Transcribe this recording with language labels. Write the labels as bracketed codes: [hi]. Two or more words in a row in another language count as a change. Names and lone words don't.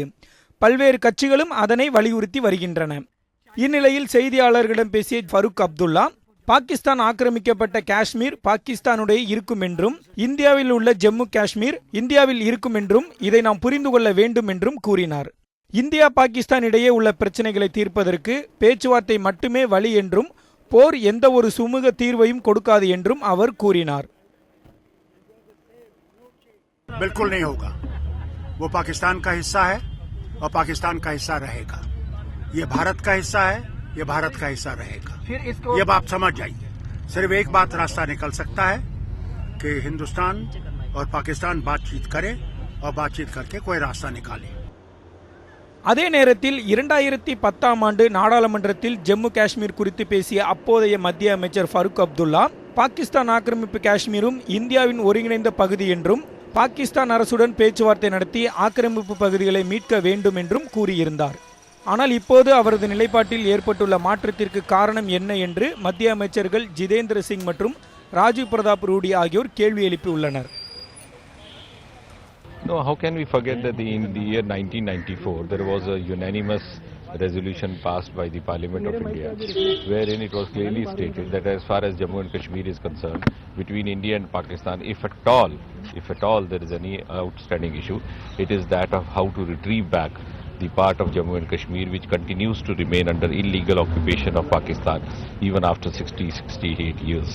[ta] பல்வேறு கட்சிகளும் அதனை வலியுறுத்தி வருகின்றன. இந்நிலையில் செய்தியாளர்களிடம் பேசிய ஃபரூக் அப்துல்லா, பாகிஸ்தான் ஆக்கிரமிக்கப்பட்ட காஷ்மீர் பாகிஸ்தானுடைய இருக்கும் என்றும் இந்தியாவில் உள்ள ஜம்மு காஷ்மீர் இந்தியாவில் இருக்கும் என்றும் இதை நாம் புரிந்து கொள்ள வேண்டும் என்றும் கூறினார். இந்தியா பாகிஸ்தான் இடையே உள்ள பிரச்சனைகளை தீர்ப்பதற்கு பேச்சுவார்த்தை மட்டுமே வழி என்றும் போர் எந்த ஒரு சுமூக தீர்வையும் கொடுக்காது என்றும் அவர் கூறினார். [hi] बिल्कुल नहीं होगा. वो पाकिस्तान का हिस्सा है और पाकिस्तान का हिस्सा रहेगा. ये भारत का हिस्सा है, ये भारत का हिस्सा रहेगा. ये बात समझ जाइए. सिर्फ एक बात रास्ता निकल सकता है कि हिंदुस्तान और पाकिस्तान बातचीत करें और बातचीत करके कोई रास्ता निकाले. [ta] அதே நேரத்தில் 2010ஆம் ஆண்டு நாடாளுமன்றத்தில் ஜம்மு காஷ்மீர் குறித்து பேசிய அப்போதைய மத்திய அமைச்சர் ஃபரூக் அப்துல்லா, பாகிஸ்தான் ஆக்கிரமிப்பு காஷ்மீரும் இந்தியாவின் ஒருங்கிணைந்த பகுதி என்றும் பாகிஸ்தான் அரசுடன் பேச்சுவார்த்தை நடத்தி ஆக்கிரமிப்பு பகுதிகளை மீட்க வேண்டும் என்றும் கூறியிருந்தார். ஆனால் இப்போது அவரது நிலைப்பாட்டில் ஏற்பட்டுள்ள மாற்றத்திற்கு காரணம் என்ன என்று மத்திய அமைச்சர்கள் ஜிதேந்திர சிங் மற்றும் ராஜீவ் பிரதாப் ரூடி ஆகியோர் கேள்வி எழுப்பியுள்ளனர். [en] No, how can we forget that in the year 1994 there was a unanimous resolution passed by the Parliament of India wherein it was clearly stated that as far as Jammu and Kashmir is concerned, between India and Pakistan, if at all there is any outstanding issue, it is that of how to retrieve back the part of Jammu and Kashmir which continues to remain under illegal occupation of Pakistan even after 68 years.